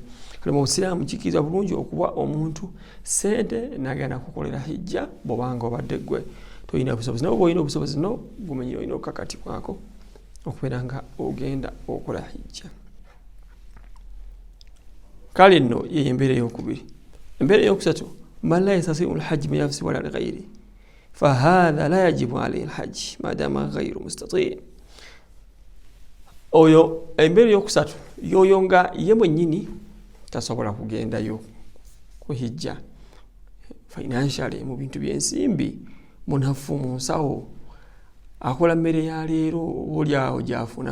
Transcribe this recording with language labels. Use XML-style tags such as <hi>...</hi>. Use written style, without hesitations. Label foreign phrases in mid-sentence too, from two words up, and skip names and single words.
<lg>Kale mu Busiraamu kikiriza bulungi okuba omuntu sente nagenda kukolera hijja bw'obanga obadde gwe toyina busobozi. Nawe bw'olina obusobozi no gumanyira olina okakati kwako okubeera nga ogenda okola hijja. Kale nno ye embeera ey'okubiri. embeera eyokusatu</lg> <ar>من لا يستطيع الحج من نفسي ولا لغير فهذا لا يجب عليه الحج ما دام غير مستطيع'.</ar> <lg>Oyo embeera eyokusatu yoyo nga ye mwennyini tasobola kugendayo kuhijja financially mu bintu by'ensimbi munafu mu nsawo akola mmere ya leero olyawo gyafuna</lg>